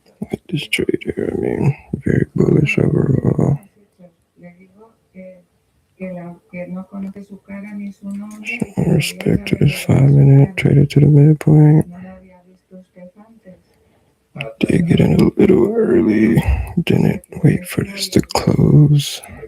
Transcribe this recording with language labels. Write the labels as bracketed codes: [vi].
[en] With this trade here, I mean, very bullish overall. [es] Le digo que no conoce su cara ni su nombre. [en] Show more respect to this 5-minute, traded to the midpoint. [es] No lo había visto usted antes. [en] Did get in a little early, didn't wait for this to close.